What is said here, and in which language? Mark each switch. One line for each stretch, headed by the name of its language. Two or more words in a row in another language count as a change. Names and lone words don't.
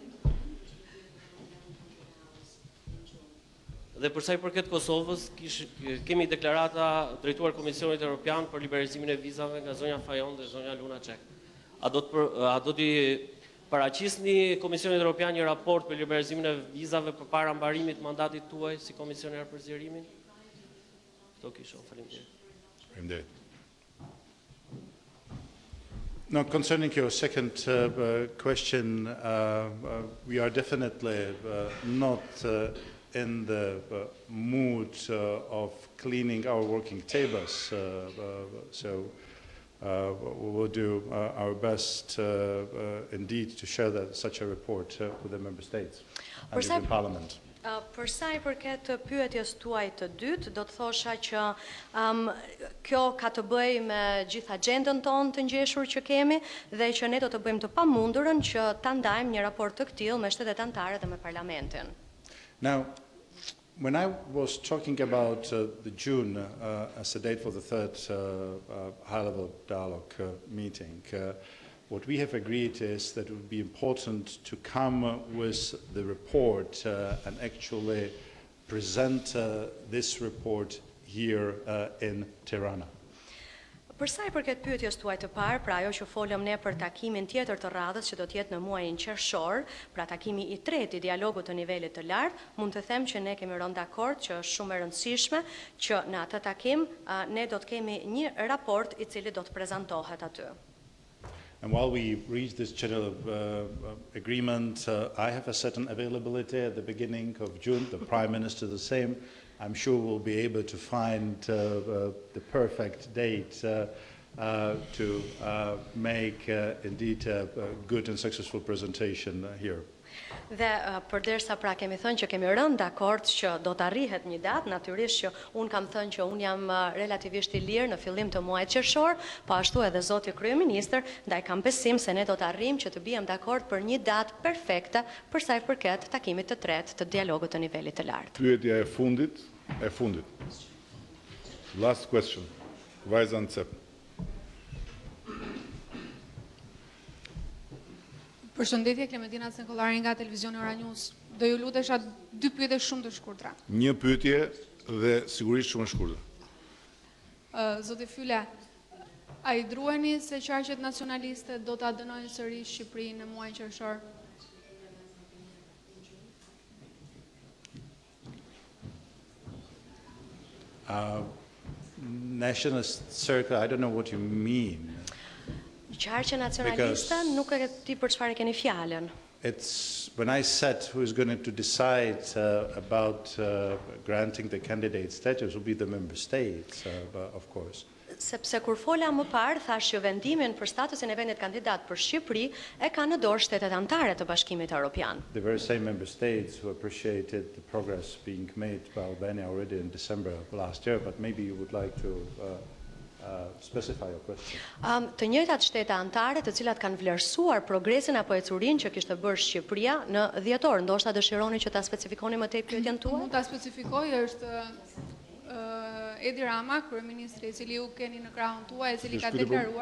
Albanian: Dhe përsa I përket Kosovës, kemi deklarata drejtuar Komisionit Evropian për liberalizimin e vizave nga zonja Fajon dhe zonja Lunacek. A do t'i paraqisni Komisionit Evropian një raport për liberalizimin e vizave përpara mbarimit mandatit tuaj si komisioner për zgjerimin? Këto kisha, faleminderit. Faleminderit.
English: Now, concerning your second question, we are definitely not in the mood of cleaning our working tables, so we will do our best indeed to share such a report with the Member States and the European Parliament.
Albanian: Për sa I përket pyetjes tuaj të dytë, do të thosha që kjo ka të bëjë me gjithë agjendën tonë të ngjeshur që kemi dhe që ne do të bëjmë të pamundurën që ta ndajmë një raport të tillë me shtetet anëtare dhe me Parlamentin.
English: Now, when I was talking about the June as a date for the third high-level dialogue meeting, what we have agreed is that it would be important to come with the report and actually present this report here in Tirana.
Albanian: Për sa I përket pyetjes tuaj të parë, pra ajo që folëm ne për takimin tjetër të radhës që do të jetë në muajin qershor, pra takimi I tretë I dialogut të nivelit të lartë, mund të them që ne kemi rënë dakord që është shumë e rëndësishme që në atë takim ne do të kemi një raport I cili do të prezantohet aty.
English: And while we reach this general agreement, I have a certain availability at the beginning of June, the Prime Minister the same. I'm sure we'll be able to find the perfect date to make indeed a good and successful presentation here.
Albanian: Dhe përderisa pra kemi thënë që kemi rënë dakord që do të arrihet një datë, natyrisht që unë kam thënë që unë jam relativisht I lirë në fillim të muajit qershor, po ashtu edhe zoti kryeministër, ndaj kam besim se ne do të arrijmë që të bijem dakord për një datë perfekte për sa I përket takimit të tretë të dialogut të nivelit të lartë. Pyetja e fundit.
English: Last question.
Albanian: Vajza Ncep. Përshëndetje, Klementina Cenkollari nga televizioni Ora News. Do ju lutesha 2 pyetje shumë të shkurtra. Një pyetje dhe sigurisht shumë e shkurtër. Zoti Fyle, a I drueni se qarqet nacionaliste do ta dënojnë sërish Shqipërinë në muajin qershor?
English: Nationalist circle, I don't know what you mean.
Albanian: Qarqe nacionaliste nuk e di për çfarë keni fjalën.
English: It's when I said who is going to decide about granting the candidate status will be the member states, of course.
Albanian: Sepse kur fola më parë, thash që vendimin për statusin e vendit kandidat për Shqipëri e ka në dorë shtetet anëtare të Bashkimit Evropian.
English: The very same member states who appreciated the progress being made by Albania already in December of last year, but maybe you would like to specify your question.
Albanian: Të njëjtat shtete anëtare të cilat kanë vlerësuar progresin apo ecurinë që kishte bërë Shqipëria në dhjetor, ndoshta dëshironi që ta specifikoni më tej pyetjen tuaj? Mund ta specifikoj, është Edi Rama, kryeministri I cili ju keni në krahun tuaj, I cili ka deklaruar.